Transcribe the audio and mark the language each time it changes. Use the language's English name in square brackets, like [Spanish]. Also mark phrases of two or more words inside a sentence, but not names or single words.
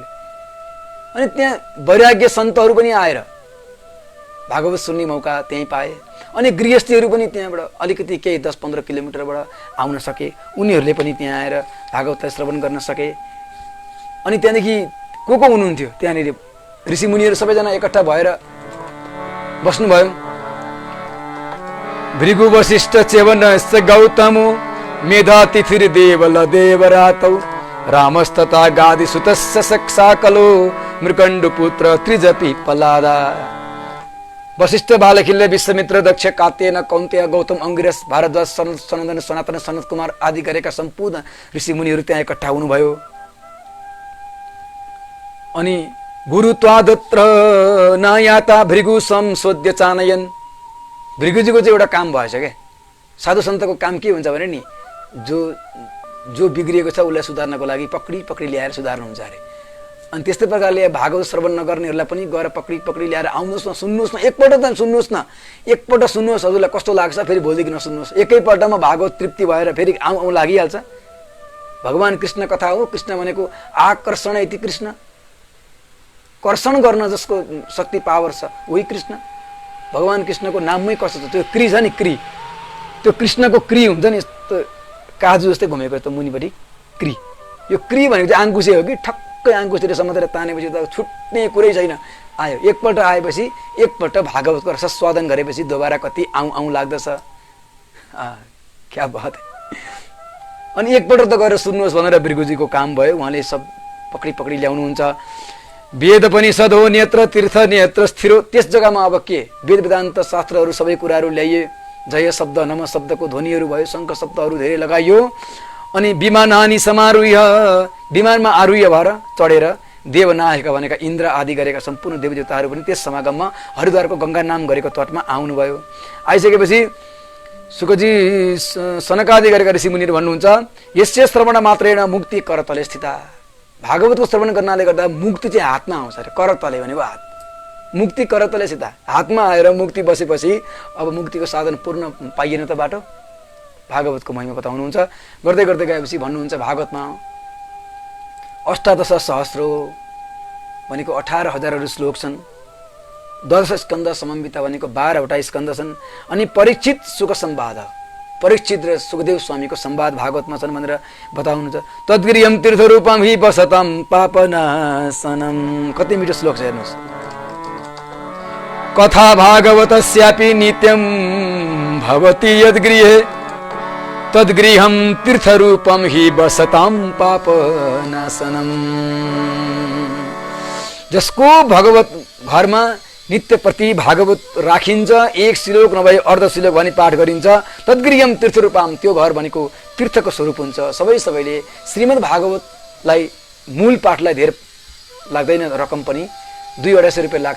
[Nepali] अनि त्यहाँ वैराग्य सन्तहरू पनि आएर भागवत सुन्ने मौका त्यहीँ पाए। अनि गृहस्थीहरू पनि त्यहाँबाट अलिकति केही 10-15 किलोमिटरबाट आउन सके, उनीहरूले पनि त्यहाँ आएर भागवतलाई श्रवण गर्न सके। अनि त्यहाँदेखि को हुनुहुन्थ्यो त्यहाँनिर? ऋषिमुनिहरू सबैजना एकट्ठा भएर बस्नुभयो। [Sanskrit] भृगु वशिष्ठ च्यवनश्च गौतमो मेधातिथिर देवल देवरातौ रामस्तथा गादिसुतस्य सक्साकलो मृकण्डपुत्र त्रिजपि पलादा। [Nepali] वशिष्ठ, बालखिल्य, विश्वामित्र, दक्ष, कात्ययन, कौन्तेय, गौतम, अंगिरस, भारद्वाज, सनन्दन, सनातन, सनत कुमार आदि गरेका सम्पूर्ण ऋषिमुनिहरू त्यहाँ एकट्ठा हुनुभयो। [Sanskrit] अनि गुरुत्वादत्र नायाता भृगु संशोध्य चानयन। [Nepali] भृगुजीको चाहिँ एउटा काम भएछ क्या। साधु सन्तको काम के हुन्छ भने नि, जो बिग्रिएको छ उसलाई सुधार्नको लागि पक्री ल्याएर सुधार्नुहुन्छ अरे। अनि त्यस्तै प्रकारले भागवत श्रवण नगर्नेहरूलाई पनि गएर पक्री ल्याएर आउनुहोस् न, सुन्नुहोस् न, एकपल्ट त सुन्नुहोस् न, एकपल्ट सुन्नुहोस्, हजुरलाई कस्तो लाग्छ, फेरि भोलिदेखि नसुन्नुहोस्। एकैपल्टमा भागवत तृप्ति भएर फेरि आउँ लागिहाल्छ। भगवान कृष्ण कथा हो। कृष्ण भनेको [Sanskrit] आकर्षण इति कृष्ण, [Nepali] कर्षण गर्न जसको शक्ति पावर छ उही कृष्ण। भगवान कृष्णको नाममै कस्तो छ, त्यो क्री छ नि, क्री, त्यो कृष्णको क्री हुन्छ नि, यस्तो काजु जस्तै घुमेको यस्तो मुनिपट्टि क्री। यो क्री भनेको चाहिँ आङ्कुसे हो कि, ठक्कै आङ्कुसेले समातेर तानेपछि त छुट्ने कुरै छैन। आयो, एकपल्ट आएपछि, एकपल्ट भागवतको रसस्वादन गरेपछि दोबारा कति आउँ लाग्दछ। [Hindi] क्या बात है। [Nepali] अनि एकपल्ट त गएर सुन्नुहोस् भनेर भृगुजीको काम भयो। उहाँले सब पक्री ल्याउनुहुन्छ। वेद पनि [Sanskrit] सदो नेत्र तीर्थ नेत्र स्थिरो। [Nepali] त्यस जग्गामा अब के, वेद वेदान्त शास्त्रहरू सबै कुराहरू ल्याइए। जय शब्द, नम शब्दको ध्वनिहरू भयो, शङ्ख शब्दहरू धेरै लगाइयो। अनि [Sanskrit] विमानानि समारुह्य, [Nepali] विमानमा आरुह्य भएर चढेर देवनायक भनेका इन्द्र आदि गरेका सम्पूर्ण देवदेवताहरू पनि त्यस समागममा हरिद्वारको गङ्गा नाम गरेको तटमा आउनुभयो। आइसकेपछि सुखजी सनकादि गरेका ऋषिमुनिहरू भन्नुहुन्छ, [Sanskrit] यस्य श्रवण मात्रेण मुक्ति करतले स्थिता। [Nepali] भागवतको श्रवण गर्नाले गर्दा मुक्ति चाहिँ हातमा आउँछ अरे। करतले भनेको हात, [Sanskrit] मुक्ति करतले स्थिता, [Nepali] हातमा आएर मुक्ति बसेपछि अब मुक्तिको साधन पूर्ण पाइएन त बाटो। भागवतको महिमा बताउनुहुन्छ। गर्दै गर्दै गएपछि भन्नुहुन्छ भागवतमा 18 सहस्रो भनेको 18,000 श्लोक छन्। 10 स्कन्द समन्वित भनेको 12वटा स्कन्द छन्। अनि परीक्षित सुख संवाद, परीक्षित र सुखदेव स्वामीको संवाद भागवतमा छन् भनेर बताउनुहुन्छ। [Sanskrit] तद्गृहम तीर्थरूपम हि वसतम पापनाशनम। [Nepali] कति मिठो श्लोक छ हेर्नुहोस्। [Sanskrit] कथा भागवतस्यापि नित्यम भवति यद्गृहे तद्गृहं तीर्थरूपम हि वसतां पापनाशनम। [Nepali] जसको भगवत घरमा नित्य प्रति भागवत राखिन्छ, एक श्लोक नभए अर्ध श्लोक भनी पाठ गरिन्छ, [Sanskrit] तद्गृहम तीर्थरूपम, [Nepali] त्यो घर भनेको तीर्थको स्वरूप हुन्छ। सबैले श्रीमद् भागवतलाई मूल पाठलाई धेर लाग्दैन, रकम पनि 200-250 रुपियाँ लाग्छ।